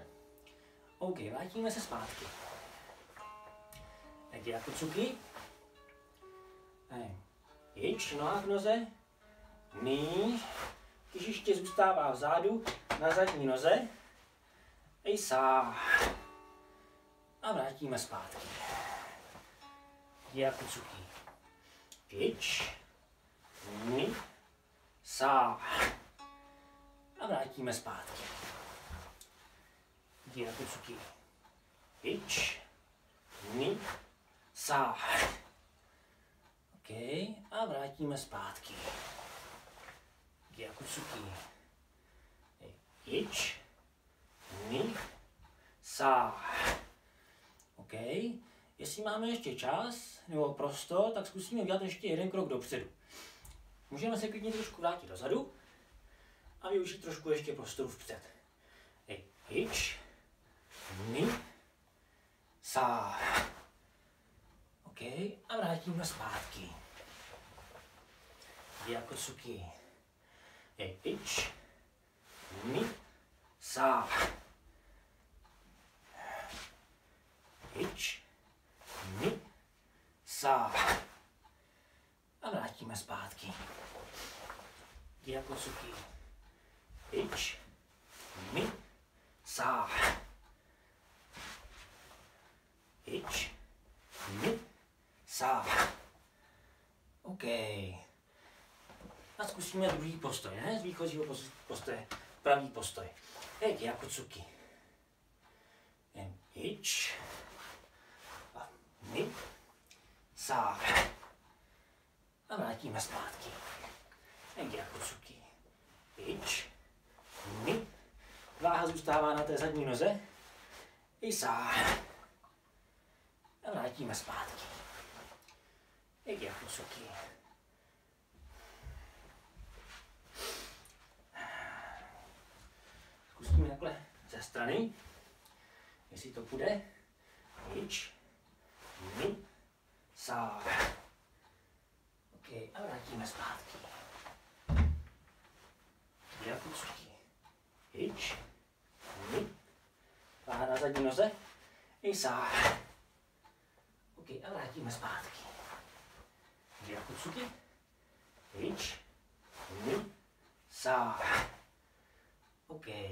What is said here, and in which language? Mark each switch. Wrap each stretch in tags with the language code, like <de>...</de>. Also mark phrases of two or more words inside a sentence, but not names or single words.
<cs>OK, vrátíme se zpátky. Tak Gyakutsuki. Ič, noha k noze. Ní. Těžiště zůstává vzadu na zadní noze. Ejsa. A vrátíme zpátky. Gyakutsuki. Ich. Ni. Sa. A vrátíme zpátky. Gyakutsuki. Ich. Ni. Sa. OK. A vrátíme zpátky. Gyakutsuki. Ich. Ni. Sa. OK. Jestli máme ještě čas nebo prostor, tak zkusíme udělat ještě jeden krok dopředu. Můžeme se klidně trošku vrátit dozadu a využít trošku ještě prostoru vpřed. Ich. Ni. Sa. OK. A vrátíme zpátky. Gyakutsuki. Ich. Ni. Sa. Ich. Ni. Sa. A vrátíme zpátky. Gyakutsuki. Ich. Ni. Sa. Ich. Ni. Sa. OK. A zkusíme druhý postoj, ne? Z výchozího postoje. Pravý postoj. Gyakutsuki. Ich. Ni. Sa. A vrátíme zpátky. Gyakutsuki. Ich. Ni. Váha zůstává na té zadní noze. Sa. A vrátíme zpátky. Gyakutsuki. Zkusíme takhle ze strany, jestli to půjde. Ich. Ni. Sa. OK, a vrátíme zpátky. Gyakutsuki. Ich. Ni. Váha na zadní noze. Sa. OK, a vrátíme zpátky. Gyakutsuki. Ich. Ni. Sa. OK.</cs>